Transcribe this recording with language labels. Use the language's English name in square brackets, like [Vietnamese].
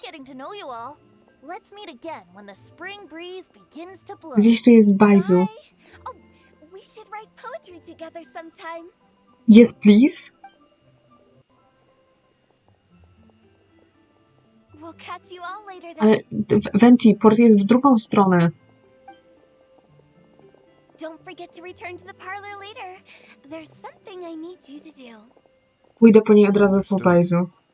[English] great getting to know you all. Let's meet again when the spring breeze begins to blow. [Polish] Gdzieś tu jest Baizu. [English] Bye. Oh, we should write poetry together sometime. Yes, please. We'll catch you all later then. [Polish] Ale Venti, port jest w drugą stronę. [English] Don't forget to return to the parlor later. There's something I need you to do. [Polish] Pójdę po niej od razu po Baizu.